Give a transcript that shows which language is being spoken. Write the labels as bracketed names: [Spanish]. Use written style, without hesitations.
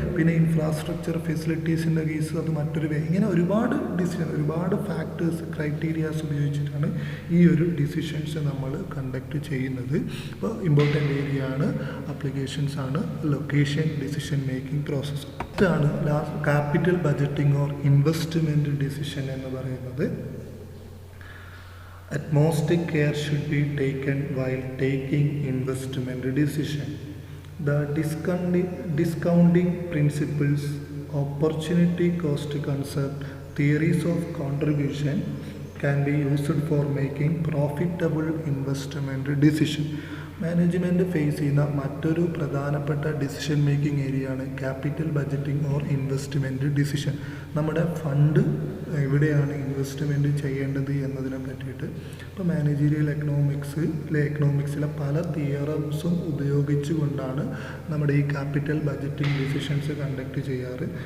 [Malayalam] പിന്നെ infrastructure ഫെസിലിറ്റീസിൻ്റെ case അത് മറ്റൊരു വേ. ഇങ്ങനെ ഒരുപാട് ഒരുപാട് ഫാക്ടേഴ്സ്, ക്രൈറ്റീരിയാസ് ഉപയോഗിച്ചിട്ടാണ് ഈ ഒരു ഡിസിഷൻസ് നമ്മൾ കണ്ടക്ട് ചെയ്യുന്നത്. അപ്പോൾ ഇമ്പോർട്ടൻ്റ് ഏരിയ ആണ്, അപ്ലിക്കേഷൻസ് ആണ് ലൊക്കേഷൻ ഡിസിഷൻ മേക്കിംഗ് പ്രോസസ്സ്. ഇതാണ് capital budgeting or investment decision എന്ന് പറയുന്നത്. [English] Utmost care should be taken while taking investment decision. The discounting principles, opportunity cost concept, theories of contribution can be used for making profitable investment decision. [Malayalam] Management face ചെയ്യുന്ന മറ്റൊരു പ്രധാനപ്പെട്ട decision making ഏരിയയാണ് capital budgeting or investment decision. നമ്മുടെ fund എവിടെയാണ് investment ചെയ്യേണ്ടത് എന്നതിനെ പറ്റിയിട്ട് ഇപ്പോൾ മാനേജീരിയൽ എക്കണോമിക്സിലെ പല തിയറംസും ഉപയോഗിച്ചുകൊണ്ടാണ് നമ്മുടെ ഈ ക്യാപിറ്റൽ ബജറ്റിംഗ് ഡിസിഷൻസ് കണ്ടക്ട് ചെയ്യാറ്.